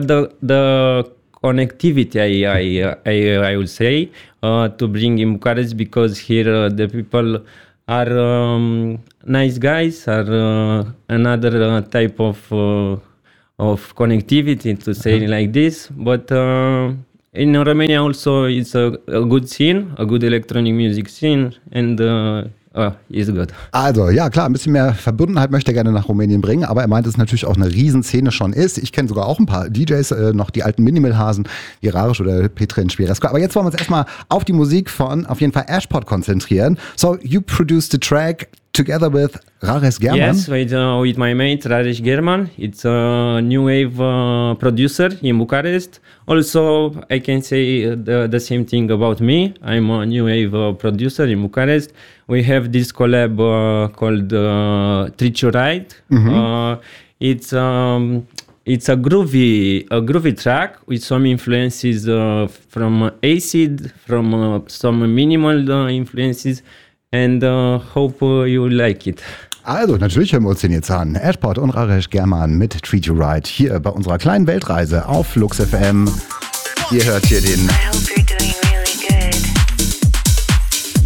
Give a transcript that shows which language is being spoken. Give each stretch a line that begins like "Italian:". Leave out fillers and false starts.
English: The connectivity, I would say, to bring in Bucharest, because here the people are nice guys, are another type of connectivity, to say uh-huh. like this. But in Romania also it's a good scene, a good electronic music scene, and it's good.
German: Also, ja klar, ein bisschen mehr Verbundenheit möchte er gerne nach Rumänien bringen, aber er meint, dass es natürlich auch eine Riesenszene schon ist. Ich kenne sogar auch ein paar DJs, noch die alten Minimalhasen, wie Rarisch oder Petr Ispirescu. Aber jetzt wollen wir uns erstmal auf die Musik von, auf jeden Fall, Ashport konzentrieren.
English: So, you produced the track together with Rares German. Yes, with my mate Rares German. It's a new wave producer in Bucharest. Also, I can say the same thing about me. I'm a new wave producer in Bucharest. We have this collab called Treat You Right. Mm-hmm. It's a groovy track with some influences from acid, from some minimal influences. And hope you like it.
German: Also, natürlich hören wir uns den jetzt an. Ashport und Rares German mit Treat You Right hier bei unserer kleinen Weltreise auf Flux FM. Ihr hört hier den
English: I hope you're doing really good.